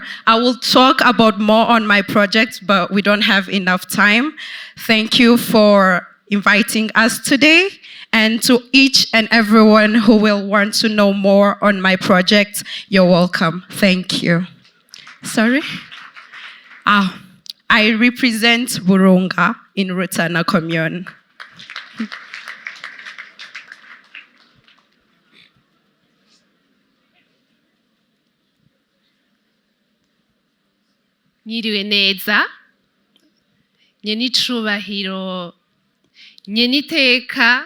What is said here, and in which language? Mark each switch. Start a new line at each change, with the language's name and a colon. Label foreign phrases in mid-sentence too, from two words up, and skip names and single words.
English: I will talk about more on my project, but we don't have enough time. Thank you for inviting us today. And to each and everyone who will want to know more on my project, you're welcome. Thank you. Sorry? I represent Burunga in Rutana Commune.
Rundi: Nyiriwe neza, nyenicubahiro, nyeniteka,